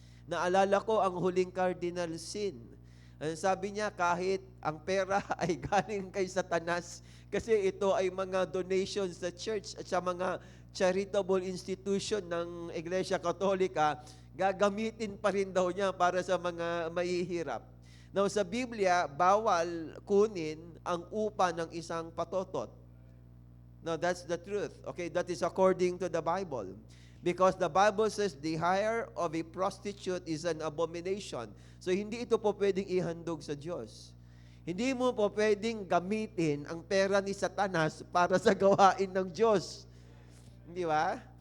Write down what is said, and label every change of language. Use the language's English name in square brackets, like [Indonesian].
[Filipino] Naalala ko ang huling cardinal sin. Sabi niya, kahit ang pera ay galing kay Satanas, kasi ito ay mga donations sa church at sa mga charitable institution ng Iglesia Katolika, gagamitin pa rin daw niya para sa mga mahihirap. Now, sa Biblia, bawal kunin ang upa ng isang patotot. [English] Now, that's the truth. Okay, that is according to the Bible. Because the Bible says the hire of a prostitute is an abomination. [Filipino] So, hindi ito po pwedeng ihandog sa Diyos. Hindi mo po pwedeng gamitin ang pera ni Satanas para sa gawain ng Diyos. Hindi ba?